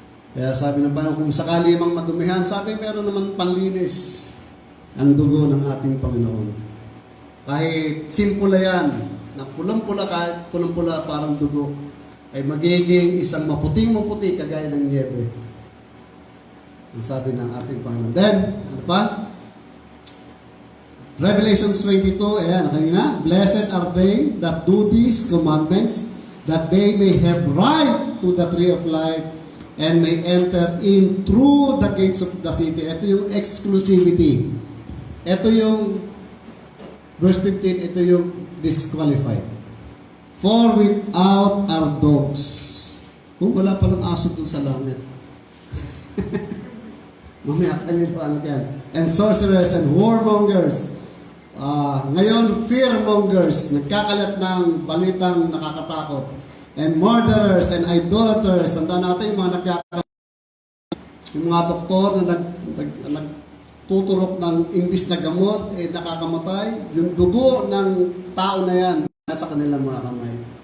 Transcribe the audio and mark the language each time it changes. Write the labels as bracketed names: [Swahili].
[Filipino] Kaya sabi ng Panginoon, kung sakali mang madumihan, sabi meron naman panlinis ang dugo ng ating Panginoon. Kahit simpula yan, na pulang-pula, kahit pulang-pula parang dugo, ay magiging isang maputing-maputi kagaya ng niebe. Ang sabi ng ating Panginoon. Then, ano pa? [English] Revelation 22, [Filipino] ayan, kanina, [English] "Blessed are they that do these commandments, that they may have right to the tree of life, and may enter in through the gates of the city." [Filipino] Ito yung exclusivity. Ito yung, verse 15, ito yung disqualified. [English] "For without are dogs." [Filipino] Wala palang aso dun sa langit. Mamaya kanil pa ano yan. [English] "And sorcerers and warmongers." [Filipino] Ngayon, fearmongers, nagkakalat ng balitang nakakatakot. [English] and murderers and idolaters. [Filipino] Tandaan natin yung mga yung mga doktor na nagtuturok ng imbis na gamot, nakakamatay. Yung dugo ng tao na yan, nasa kanilang mga kamay.